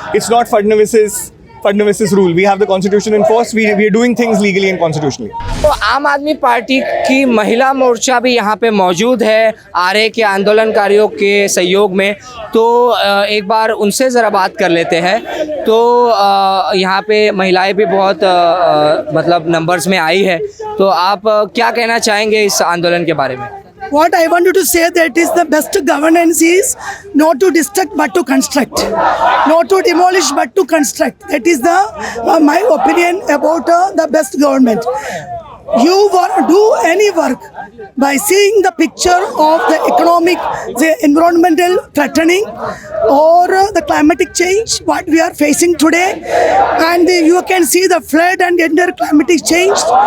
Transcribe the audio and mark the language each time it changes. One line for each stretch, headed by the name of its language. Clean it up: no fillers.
English: It's not Fadnavis's rule. We have the constitution in force. We are doing things legally and constitutionally.
Hindi: तो आम आदमी party की महिला मोर्चा भी यहाँ पे मौजूद है आरए के आंदोलनकारियों के सहयोग में. तो एक बार उनसे ज़रा बात कर लेते हैं. तो यहाँ पे महिलाएं भी बहुत मतलब नंबर्स में आई है. तो आप क्या कहना चाहेंगे इस आंदोलन के बारे में?
English: What I wanted to say that is the best governance is not to destruct but to construct, not to demolish but to construct. That is the my opinion about the best government. You want to do any work by seeing the picture of the economic, the environmental threatening or the climatic change, what we are facing today, and you can see the flood and entire climatic change.